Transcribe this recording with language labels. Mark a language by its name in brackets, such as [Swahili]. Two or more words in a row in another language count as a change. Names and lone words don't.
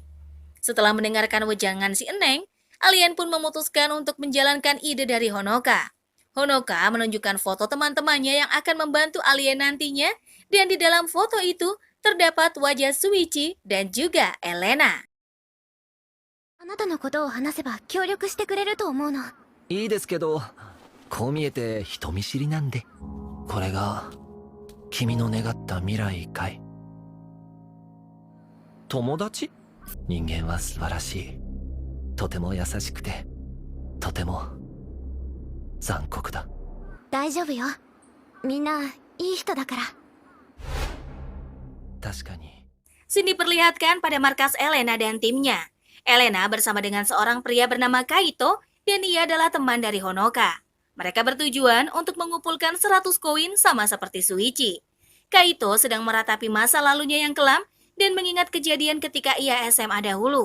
[Indonesian] Setelah mendengarkan wejangan si Eneng, alien pun memutuskan untuk menjalankan ide dari Honoka. Honoka menunjukkan foto teman-temannya yang akan membantu alien nantinya, dan di dalam foto itu terdapat wajah Suichi dan juga Elena. [Japanese] あなたのことを話せば協力してくれると思うの。いいですけど、こう見えて人見知りなんで。これが君の願った未来かい？友達？人間は素晴らしい。とても優しくて、とても残酷だ。大丈夫よ。みんないい人だから。確かに。 [Indonesian] Sini diperlihatkan pada markas Elena dan timnya. Elena bersama dengan seorang pria bernama Kaito dan ia adalah teman dari Honoka. Mereka bertujuan untuk mengumpulkan 100 koin sama seperti Suichi. Kaito sedang meratapi masa lalunya yang kelam dan mengingat kejadian ketika ia SMA dahulu.